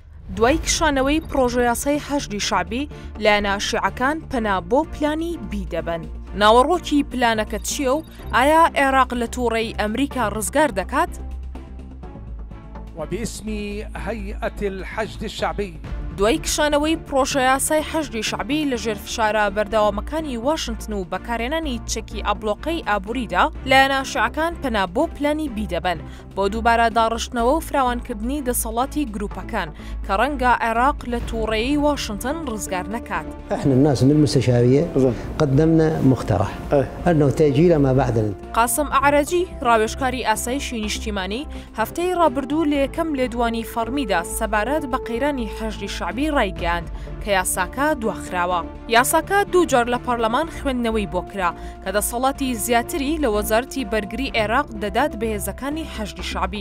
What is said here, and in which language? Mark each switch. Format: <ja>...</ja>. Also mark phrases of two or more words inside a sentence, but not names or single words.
<ckb>دوای کشانەوەی پرۆژە یاسای حەشدی شعبی لایەنە شیعەکان پەنا بۆ پلانی بی دەبن. ناوەڕۆکی پلانەکە چییە و ئایا عێراق لە تووڕەی ئەمریکا ڕزگار دەکات؟</ckb> <ar>وباسم هيئة الحشد الشعبي</ar> <ckb>دوای کشانەوەی پرۆژە یاسای حەشدی شعبی لە ژێر فشارە بەردەوامەکانی واشنگتن و بەکارهێنانی چەکی ئەبلۆقەی ئابووریدا لایەنە شیعەکان پەنا بۆ پلانی بی دەبن بۆ دووبارە داڕشتنەوە و فراوانکردنی دەسەڵاتی گروپەکان کە ڕەنگە عێراق لە تووڕەیی واشنگتن ڕزگار نەکات.</ckb> <ar>احنا الناس من المستشارية قدمنا مقترح أنه تأجيل ما بعد الانتخابات.</ar> <ckb>قاسم ئەعرەجی ڕاوێژکاری ئاسایشی نیشتیمانی هەفتەی ڕابردوو لە یەکەم لێدوانی فەرمیدا سەبارەت بە قەیرانی حەشدی شعبی ڕایگەاند کە یاساکە دواخراوە. یاساکە دوو جار لە پەرلەمان خوێندنەوەی بۆ کرا کە دەسەڵاتی زیاتری لە وەزارەتی بەرگری عێراق دەدات بە هێزەکانی حەشدی شعبی.</ckb>